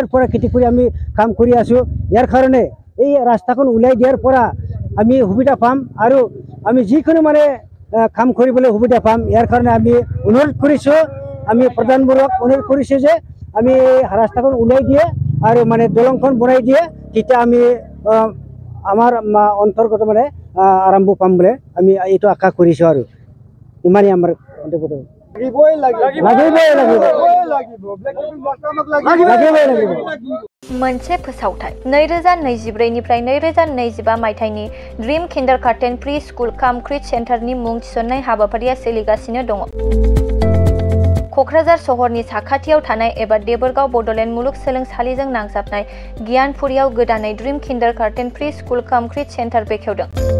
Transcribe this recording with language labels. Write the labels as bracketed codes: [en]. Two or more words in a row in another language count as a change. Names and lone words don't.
[as] পৰা খেতি কৰি আমি কাম কৰি আছোঁ ইয়াৰ কাৰণে এই ৰাস্তাখন ওলাই দিয়াৰ পৰা আমি সুবিধা পাম আৰু আমি যিকোনো মানে কাম কৰিবলৈ সুবিধা পাম ইয়াৰ কাৰণে আমি অনুৰোধ কৰিছোঁ আমি প্ৰধানমন্ত্ৰীক অনুৰোধ কৰিছোঁ যে আমি ৰাস্তাখন ওলাই দিয়ে আৰু মানে দলংখন বনাই দিয়ে তেতিয়া আমি আমাৰ অন্তৰ্গত মানে আৰম্ভ পাম বুলি আমি এইটো আশা কৰিছোঁ আৰু ইমানেই আমাৰ অন্তৰ্গত [brx] मोनसे फोसावथाय 2024निफ्राय 2025 मायथाइनि ड्रीम किन्डारगार्टेन प्रि स्कुल काम क्रिट सेन्टारनि मुं थिसननाय हाबाफारिया सोलिगासिनो दङ। क'क्राझार सहरनि साखाथियाव थानाय एबा देबोरगाव बड'लेण्ड मुलुगसोलोंसालिजों नांजाबनाय गियानपुरियाव गोदानै ड्रीम किन्डारगार्टेन प्रि स्कुल काम क्रिट सेन्टार बेखेवदों।